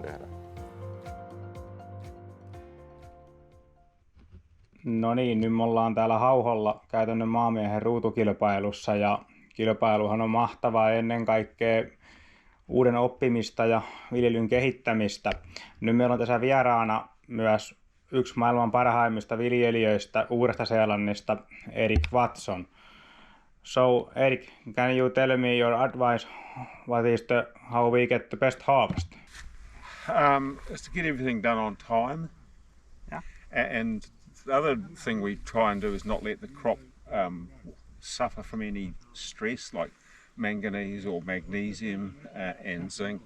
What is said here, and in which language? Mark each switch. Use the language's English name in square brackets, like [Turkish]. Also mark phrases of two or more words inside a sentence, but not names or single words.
[Finnish] No niin, nyt me ollaan täällä Hauholla käytännön maamiehen ruutukilpailussa ja kilpailuhan on mahtavaa ennen kaikkea uuden oppimista ja viljelyn kehittämistä. Nyt meillä on tässä vieraana myös yksi maailman parhaimmista viljelijöistä Uudesta-Seelannista, Erik Watson. [English] So Erik, can you tell me your advice? What is how we get the best harvest? Is to get everything done on time. Yeah. And the other thing we try and do is not let the crop suffer from any stress like manganese or magnesium and zinc.